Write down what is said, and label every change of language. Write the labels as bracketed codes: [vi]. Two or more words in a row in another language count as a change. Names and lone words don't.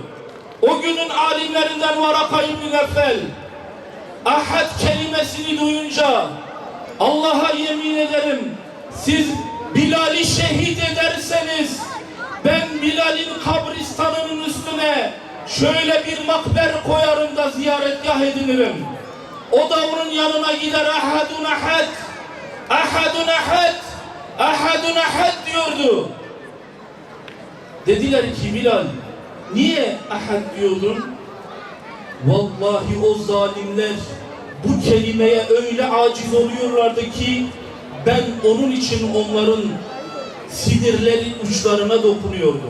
[tr] O günün alimlerinden Varaka İbn Nefel ahad kelimesini duyunca Allah'a yemin ederim, siz Bilal'i şehit ederseniz ben Bilal'in kabristanının üstüne şöyle bir makber koyarım da ziyaretgah edinirim. O da onun yanına gider, [ar] أحد أحد، أحد أحد، أحد أحد diyordu. [tr] Dediler ki Bilal, niye ahad diyordun? Vallahi o zalimler bu kelimeye öyle aciz oluyorlardı ki ben onun için onların sinirleri uçlarına dokunuyordum.